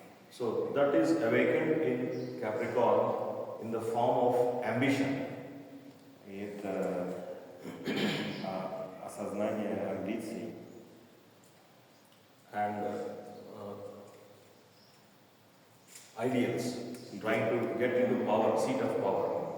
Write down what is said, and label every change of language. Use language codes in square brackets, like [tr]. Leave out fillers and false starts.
[en] So that is awakened in Capricorn in the form of ambition. [ru] И это осознание амбиций [en] And ideals, trying to get into power, seat of power.